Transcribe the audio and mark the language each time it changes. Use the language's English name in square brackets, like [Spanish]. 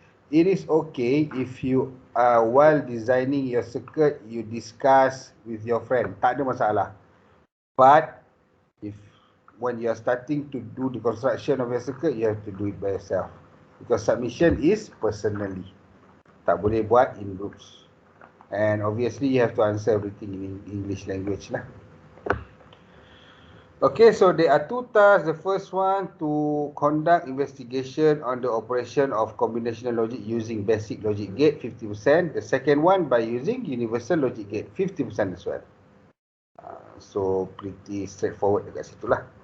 [English] It is okay if you while designing your circuit, you discuss with your friend. [Malay] Tak ada masalah. [English] But when you are starting to do the construction of your circuit, you have to do it by yourself. Because submission is personally. [Malay] Tak boleh buat [English] in groups. And obviously you have to answer everything in English language lah. Okay, so there are 2 tasks. The first one, to conduct investigation on the operation of combinational logic using basic logic gate, 50%. The second one, by using universal logic gate, 50% as well. So pretty straightforward [Malay] dekat situ lah.